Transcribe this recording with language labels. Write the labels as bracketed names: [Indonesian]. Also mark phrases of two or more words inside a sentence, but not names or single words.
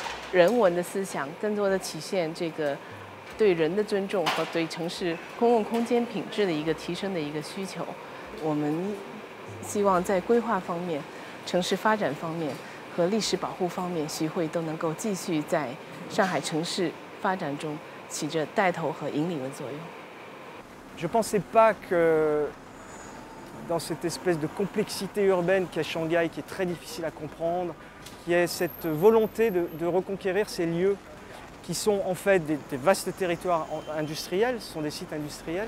[Chinese] 人文的思想，更多的体现这个对人的尊重和对城市公共空间品质的一个提升的一个需求。我们希望在规划方面、城市发展方面和历史保护方面，徐汇都能够继续在上海城市发展中起着带头和引领的作用。 [French] Je ne pensais pas que dans cette espèce de complexité urbaine qu'est Shanghai, qui est très difficile à comprendre, qu'il y ait cette volonté de reconquérir ces lieux qui sont en fait des vastes territoires industriels, ce sont des sites industriels.